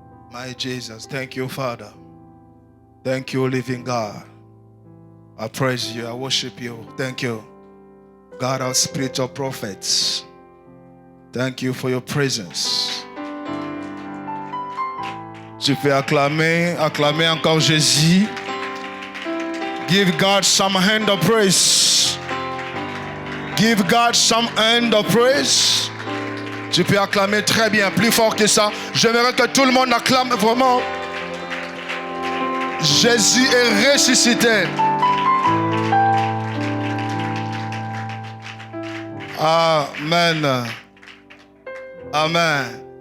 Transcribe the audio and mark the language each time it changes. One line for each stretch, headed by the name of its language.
English: My Jesus, thank you, Father. Thank you, living God. I praise you, I worship you. Thank you, God, our spiritual prophets. Thank you for your presence.
French: Tu peux acclamer encore Jésus.
English: Give God some hand of praise. Give God some hand of praise.
French: Tu peux acclamer très bien, plus fort que ça. J'aimerais que tout le monde acclame vraiment. Jésus est ressuscité. Amen. Amen.